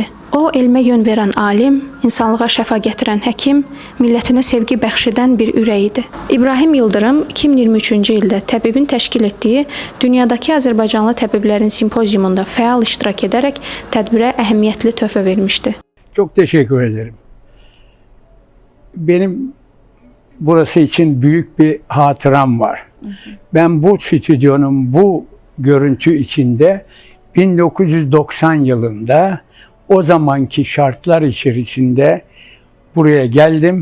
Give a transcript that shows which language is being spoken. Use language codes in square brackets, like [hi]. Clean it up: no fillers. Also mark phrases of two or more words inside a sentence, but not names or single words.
[az] O, elmə yön verən alim, insanlığa şəfa gətirən həkim, millətinə sevgi bəxş edən bir ürək idi. İbrahim Yıldırım 2023-cü ildə təbibin təşkil etdiyi dünyadakı Azərbaycanlı təbiblərin simpoziumunda fəal iştirak edərək tədbirə əhəmiyyətli töhfə vermişdi. [tr] Çok teşekkür ederim. Benim burası için büyük bir hatıram var. Ben bu stüdyonun bu görüntü içinde 1990 yılında o zamanki şartlar içerisinde buraya geldim.